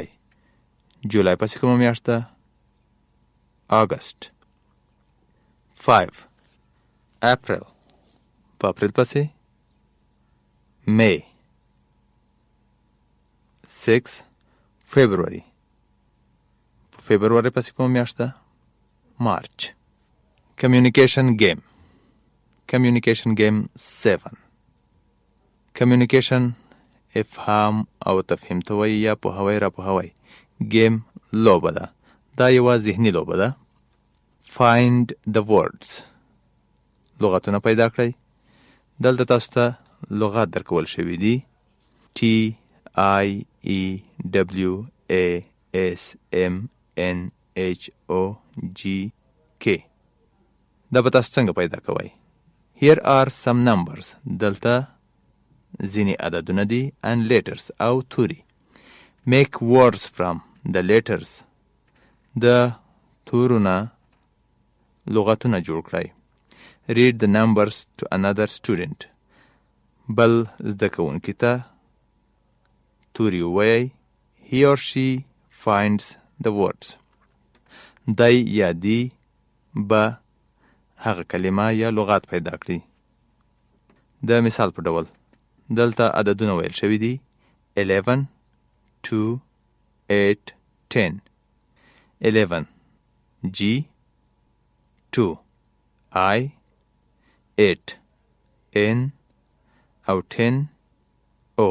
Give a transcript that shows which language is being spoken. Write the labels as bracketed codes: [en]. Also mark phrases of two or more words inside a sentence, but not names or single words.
[ps] جولای پسې کومه میاشت ده؟ اگست. 5. اپریل. په اپریل پسې May. [en] 6. February. [ps] فبروري پسې کومه میاشت ده؟ [en] March. Communication game. Communication game [ps] 7. Communication افهام او تفهیم ته وایي یا پوهوی را پوهوی. Game لوبه ده. دا یوه ذهني لوبه ده. [en] Find the words. [ps] لغتونه پیدا کړئ. دلته تاسو ته لغات درکول شوي دي. [en] T I E W A S M N H O G K. [ps] دا به تاسو څنګه پیدا کوئ؟ [en] Here are some numbers. [ps] دلته ځینې عددونه دي [en] and letters [ps] او توري. [en] Make words from the letters. [ps] د تورونه لغتونه جوړ کړئ. [en] Read the numbers to another student. [ps] بل زده کوونکي ته توري ووایئ. [en] He or she finds the words. [ps] دی یا دی به هغه کلمه یا لغات پیدا کړي. د مثال په ډول دلته عددونه ویل شوي دي. 11 2 8 10. 11 G 2 I 8 N او 10 O.